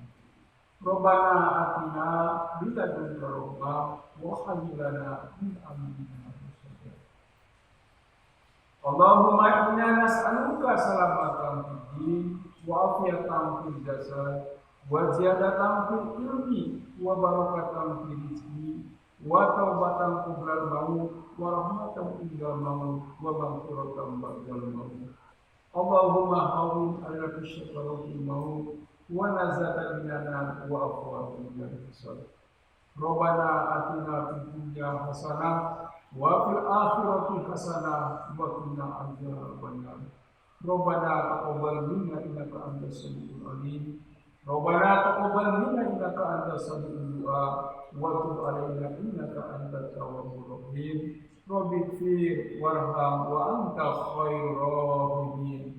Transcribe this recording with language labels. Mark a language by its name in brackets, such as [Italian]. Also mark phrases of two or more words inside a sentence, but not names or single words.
[Arabic] ربنا آتنا من لدنك رحمة وهيئ لنا من أمرنا رشدا. اللهم إنا نسألك سلامة في الدين وعافية في الجسد وزيادة في العلم وبركة في الرزق وتوبة قبل الموت ورحمة عند الموت ومغفرة بعد الموت. اللهم هون علينا سكرات الموت ونجاة منا وعفوه بالحساب. ربنا آتنا في الدنيا حسنة وفي الآخرة حسنة وقنا عذاب النار. ربنا تقبل منا إنك أنت السميع العليم. ربنا تقبل منا إنك أنت سميع الدعاء وتب علينا إنك أنت التواب الرحيم. رب اغفر وارحم وأنت خير الراحمين.